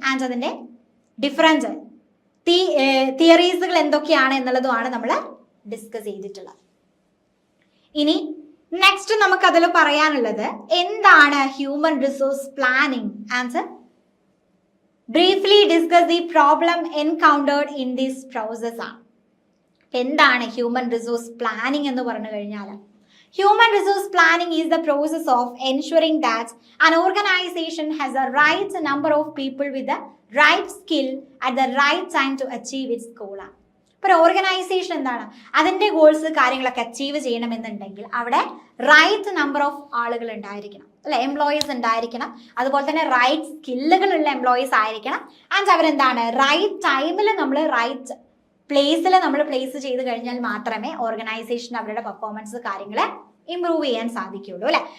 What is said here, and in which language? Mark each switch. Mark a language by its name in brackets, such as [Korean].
[Malayalam] And അതിന്റെ different തിയറീസുകൾ എന്തൊക്കെയാണ് എന്നുള്ളതുമാണ് നമ്മൾ ഡിസ്കസ് ചെയ്തിട്ടുള്ളത്. ഇനി നെക്സ്റ്റ് നമുക്ക് അതിൽ പറയാനുള്ളത് എന്താണ് [English] Human resource planning and briefly discuss the problem encountered in this process ആണ്. [Malayalam] എന്താണ് ഹ്യൂമൻ റിസോഴ്സ് പ്ലാനിങ് എന്ന് പറഞ്ഞു കഴിഞ്ഞാൽ, [English] human resource planning is the process of ensuring that an organization has the right number of people with the right skill at the right time to achieve its goal. [Malayalam] ഒരു organisation എന്താണ്, അതിന്റെ goals കാര്യങ്ങളൊക്കെ achieve ചെയ്യണമെന്നുണ്ടെങ്കിൽ അവിടെ right number of ആളുകൾ ഉണ്ടായിരിക്കണം അല്ലെ, employees ഉണ്ടായിരിക്കണം. അതുപോലെ തന്നെ റൈറ്റ് സ്കില്ലുകളുള്ള എംപ്ലോയീസ് ആയിരിക്കണം. ആൻഡ് അവരെന്താണ് റൈറ്റ് ടൈമിൽ നമ്മൾ റൈറ്റ് പ്ലേസിൽ നമ്മൾ പ്ലേസ് ചെയ്ത് കഴിഞ്ഞാൽ മാത്രമേ ഓർഗനൈസേഷൻ അവരുടെ പെർഫോമൻസ് കാര്യങ്ങൾ ഇംപ്രൂവ് ചെയ്യാൻ സാധിക്കുകയുള്ളൂ അല്ലെ.